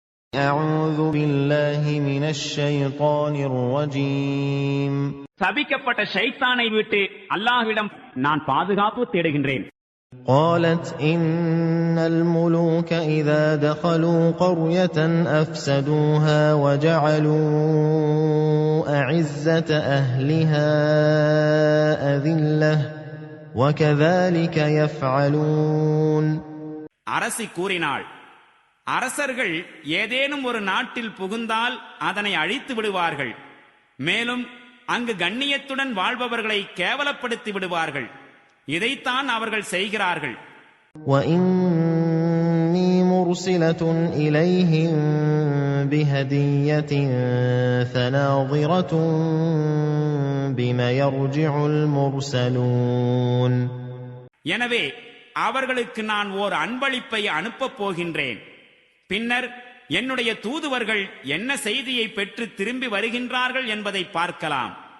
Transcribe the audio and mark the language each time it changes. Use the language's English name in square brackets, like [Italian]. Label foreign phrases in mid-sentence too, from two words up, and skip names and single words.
[Arabic] أعوذ بالله من الشيطان الرجيم. [Tamil] சபிக்கப்பட்ட ஷைத்தானை விட்டு அல்லாஹ்விடம் நான் பாதுகாப்பு தேடுகின்றேன். [Arabic] قالت إن الملوك إذا دخلوا قرية أفسدوها وجعلوا أعزة أهلها أذلة وكذلك يفعلون. [Tamil] அரசி கூறினாள், அரசர்கள் ஏதேனும் ஒரு நாட்டில் புகுந்தால் அதனை அழித்து விடுவார்கள், மேலும் அங்கு கண்ணியத்துடன் வாழ்பவர்களை கேவலப்படுத்தி விடுவார்கள். இதைத்தான் அவர்கள் செய்கிறார்கள். [Arabic] وَإِنِّي مُرْسِلَةٌ إِلَيْهِمْ بِهَدِيَّةٍ فَنَاظِرَةٌ بِمَ يَرْجِعُ الْمُرْسَلُونَ. [Tamil] எனவே அவர்களுக்கு நான் ஓர் அன்பளிப்பை அனுப்பப் போகின்றேன். பின்னர் என்னுடைய தூதுவர்கள் என்ன செய்தியை பெற்று திரும்பி வருகின்றார்கள் என்பதை பார்க்கலாம்.